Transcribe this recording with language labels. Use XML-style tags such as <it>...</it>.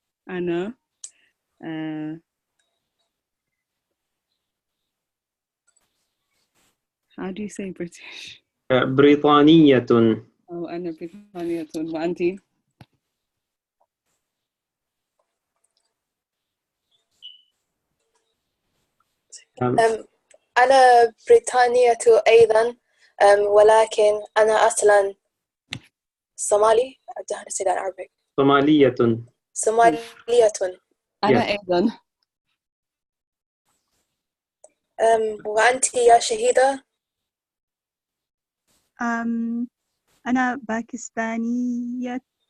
<en>أنا how do you say British?</en> <ar>بريطانية. Oh, أنا بريطانية. وأنتِ؟ أنا بريطانية أيضا ولكن أنا أصلا صومالي.</ar> <en>I don't know how to say that in Arabic.</en> <ar>صومالية. صومالية. أنا أيضا. وأنت يا شهيدة؟ أنا باكستانية.</ar>